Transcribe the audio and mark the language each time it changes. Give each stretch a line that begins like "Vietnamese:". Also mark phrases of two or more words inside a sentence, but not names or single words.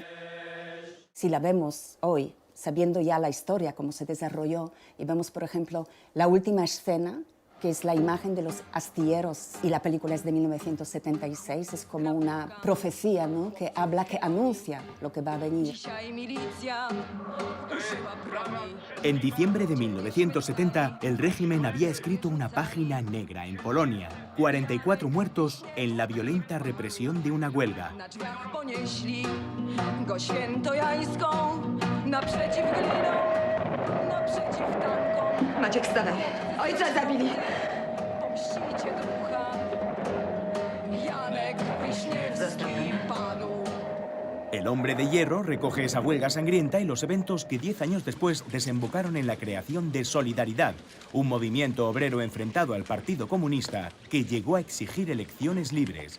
Spanish: Si la vemos hoy, sabiendo ya la historia, cómo se desarrolló, y vemos, por ejemplo, la última escena, que es la imagen de los astilleros, y la película es de 1976, es como una profecía, ¿no? Que anuncia lo que va a venir. En diciembre de 1970, el régimen había escrito una página negra en Polonia. 44 muertos en la violenta represión de una huelga.
Polish: Maciek, wstawaj. Ojca zabili.
Spanish: El Hombre de Hierro recoge esa huelga sangrienta y los eventos que 10 años después desembocaron en la creación de Solidaridad, un movimiento obrero enfrentado al Partido Comunista que llegó a exigir elecciones libres.